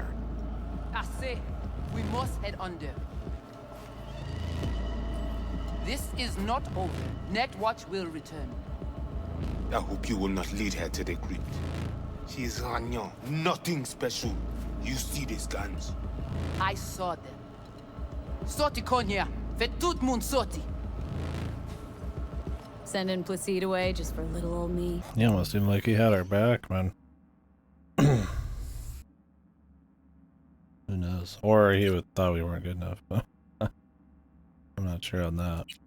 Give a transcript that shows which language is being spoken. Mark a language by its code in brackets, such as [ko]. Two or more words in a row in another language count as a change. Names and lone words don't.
[en] Assez. We must head under. This is not over. Netwatch will return. I hope you will not lead her to the crypt. She is Ragnan, nothing special. You see these guns. I saw them. [ht] Sorti Konya. Fait tout moun sorti. [en] Sending Placide away just for little old me. He almost seemed like he had our back, man. Who knows? Or he thought we weren't good enough. I'm not sure on that.